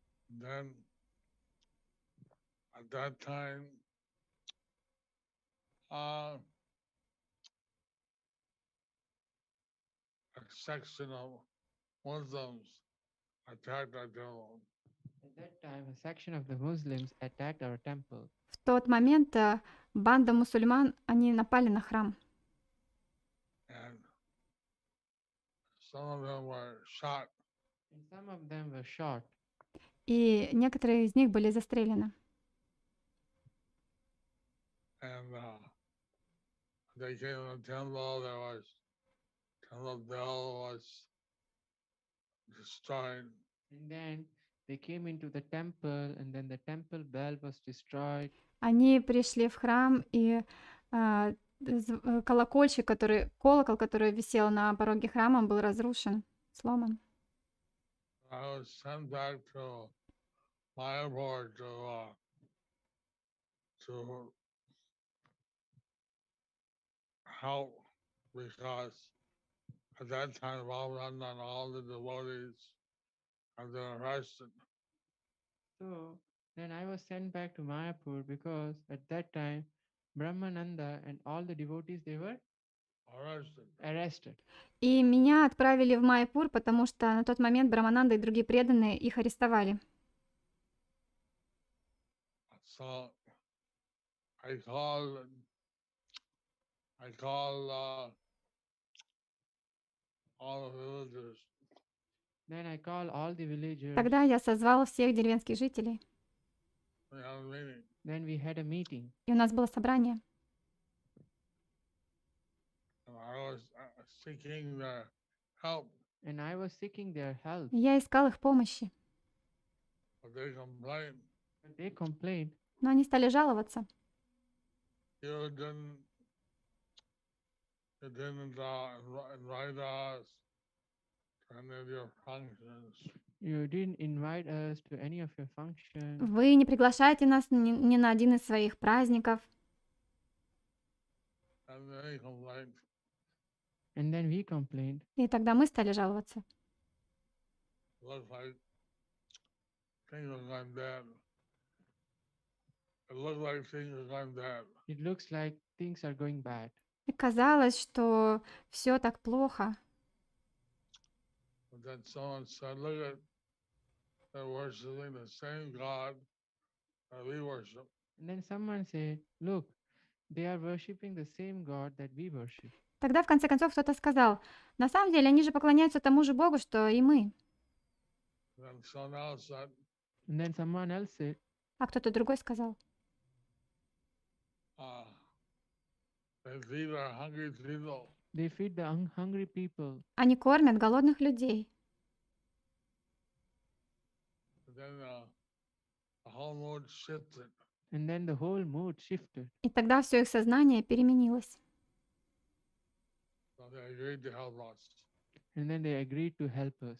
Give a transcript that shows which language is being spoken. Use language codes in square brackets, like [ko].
[en] Then, at that time, a section of Muslims attacked our temple. At that time, a section of the Muslims attacked our temple. [ru] В тот момент банда мусульман, они напали на храм. [en] And some of them were shot. And some of them were shot. [ru] И некоторые из них были застрелены. [en] And they came in the temple, there was temple bell was destroyed. And then they came into the temple, and then the temple bell was destroyed. [ru] Они пришли в храм, и колокольчик, колокол, который висел на пороге храма, был разрушен, сломан. [en] I was sent back to Mayapur to help, because at that time Ramananda and all the devotees had been arrested. So then I was sent back to Mayapur because at that time Brahmananda and all the devotees, they were arrested. [ru] И меня отправили в Майяпур, потому что на тот момент Брамананда и другие преданные их арестовали. [en] So I called all the villagers. Then I called all the villagers. [ru] Тогда я созвал всех деревенских жителей, [en] We had a meeting. Then we had a meeting. [ru] и у нас было собрание. [en] And I was seeking their help, And I was seeking their help. [ru] И я искал их помощи, [en] but they complained. But they complained. [ru] но они стали жаловаться. [en] You didn't invite us to any of your functions. You didn't invite us to any of your functions. [ru] Вы не приглашаете нас ни на один из своих праздников. [en] And they complained. And then we complained. [ru] И тогда мы стали жаловаться. [en] Looked like things were going bad. It looked like things were going bad. It looks like things are going bad. [ru] И казалось, что все так плохо. [en] But then someone said, look at, they're worshiping the same God that we worship. And then someone said, look, they are worshipping the same God that we worship. [ru] Тогда в конце концов кто-то сказал, на самом деле они же поклоняются тому же Богу, что и мы. [en] Then someone else said, And then someone else said, [ru] А кто-то другой сказал, [en] they feed our hungry people. they feed the hungry people. [ru] они кормят голодных людей. [en] But then the whole mood shifted. And then the whole mood shifted. [ru] И тогда все их сознание переменилось. [en] So they agreed to help us. And then they agreed to help us.